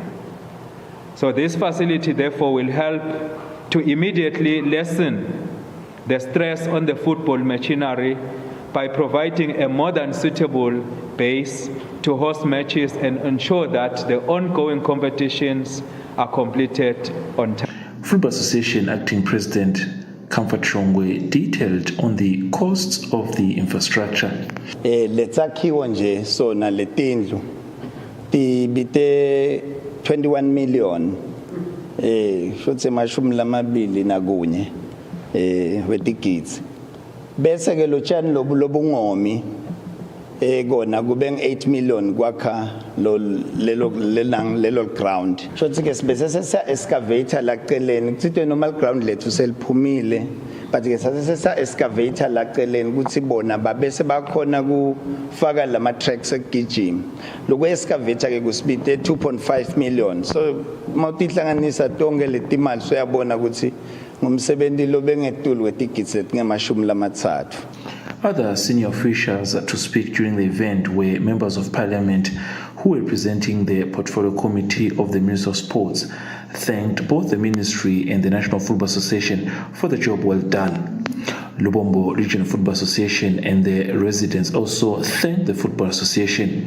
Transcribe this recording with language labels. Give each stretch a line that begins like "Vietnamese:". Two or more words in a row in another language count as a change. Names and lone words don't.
English: So this facility therefore will help to immediately lessen the stress on the football machinery by providing a modern suitable base to host matches and ensure that the ongoing competitions are completed on time. Football Association Acting President Comfort Shongwe detailed on the costs of the infrastructure.
Swati: Letsakhiwo nje sona letindlu tibite 21 million shotse mashumi lamabili nakunye wetigidzi bese ke lo tshani lobungomi kona kube 8 million kwakha lelo ground shothi ke sibese sesa excavator la celeni kuthi
English: normal ground
Swati: lethu seliphumile but ke sasa excavator la celeni ukuthi bona babese bakhona kufaka lama tracks ekugijima lokho excavator ke kusibite 2.5 million so mawutihlanganisa tonke letimali soyabona ukuthi ngumsebenzi lo bengetulu wetigidzi ngemashumi lamathathu.
English: Other senior officials to speak during the event were members of parliament who were representing the portfolio committee of the Ministry of Sports, thanked both the ministry and the National Football Association for the job well done. Lubombo Regional Football Association and the residents also thanked the Football Association.